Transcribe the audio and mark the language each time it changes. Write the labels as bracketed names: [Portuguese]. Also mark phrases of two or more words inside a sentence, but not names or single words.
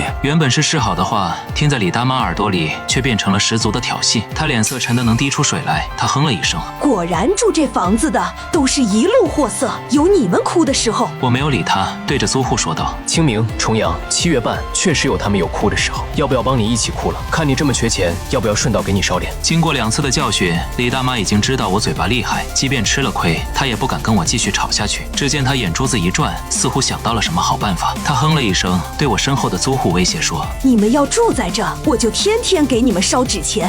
[Chinese] 原本是示好的話，聽在李大媽耳朵裡卻變成了十足的挑釁。她臉色沉得能滴出水來，她哼了一聲：“ 果然住這房子的都是一路貨色，有你們哭的時候。” 我沒有理她，對着租戶說道：“ 清明、重陽、7月半，確實有他們有哭的時候，要不要幫你一起哭了？看你這麼缺錢，要不要順道給你燒點？” 經過2次的教訓，李大媽已經知道我嘴巴厲害，即便吃了虧，她也不敢跟我繼續吵下去。只見她眼珠子一轉，似乎想到了什麼好辦法。她哼了一聲，對我身後的租戶威脅說：“ 你們要住在這，我就天天給你們燒紙錢。”